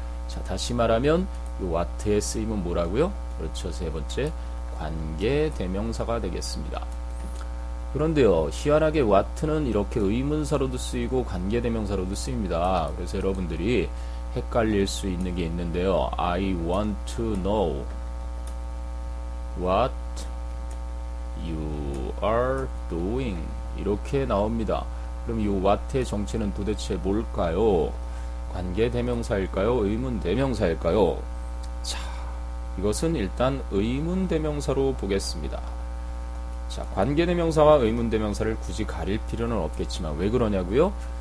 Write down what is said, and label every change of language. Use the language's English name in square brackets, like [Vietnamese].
[Korean] 자, 다시 말하면 이 what의 쓰임은 뭐라고요? 그렇죠. 세 번째 관계대명사가 되겠습니다. 그런데요, 희한하게 what는 이렇게 의문사로도 쓰이고 관계대명사로도 쓰입니다. 그래서 여러분들이 헷갈릴 수 있는 게 있는데요. [English] I want to know what you are doing. [Korean] 이렇게 나옵니다. 그럼 이 what의 정체는 도대체 뭘까요? 관계대명사일까요? 의문대명사일까요? 자, 이것은 일단 의문대명사로 보겠습니다. 자, 관계대명사와 의문대명사를 굳이 가릴 필요는 없겠지만 왜 그러냐고요?